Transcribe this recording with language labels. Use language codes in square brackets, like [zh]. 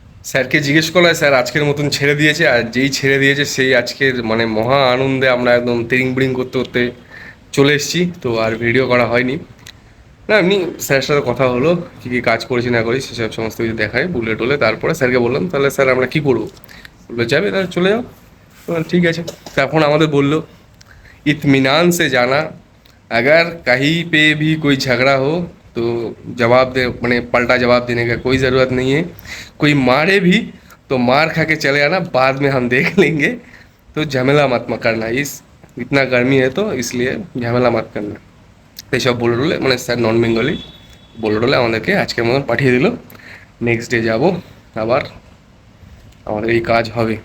[bn] স্যারকে জিজ্ঞেস করলে স্যার আজকের মতন ছেড়ে দিয়েছে, আর যেই ছেড়ে দিয়েছে সেই আজকের মানে মহা আনন্দে আমরা একদম তিরিং বিড়িং করতে করতে চলে এসেছি। তো আর ভিডিও করা হয়নি না, এমনি স্যারের সাথে কথা হলো কী কী কাজ করেছি না করি সেসব সমস্ত কিছু দেখায় বুলে টুলে। তারপরে স্যারকে বললাম তাহলে স্যার আমরা কী করবো, বললো যাবে তাহলে চলে যাও। ঠিক আছে। তখন আমাদের বললো [hi] इत्मीनान से जाना, अगर कहीं पे भी कोई झगड़ा हो तो जवाब दे मैंने पलटा जवाब देने का कोई ज़रूरत नहीं है, कोई मारे भी तो मार खा के चले आना, बाद में हम देख लेंगे, तो झमेला मत करना, इस इतना गर्मी है तो इसलिए झमेला मत करना। [bn] এইসব বলে টলে মানে স্যার নন বেঙ্গলি বলে টলে আমাদেরকে আজকের মতন পাঠিয়ে দিল। নেক্সট ডে যাব আবার আমাদের এই কাজ হবে।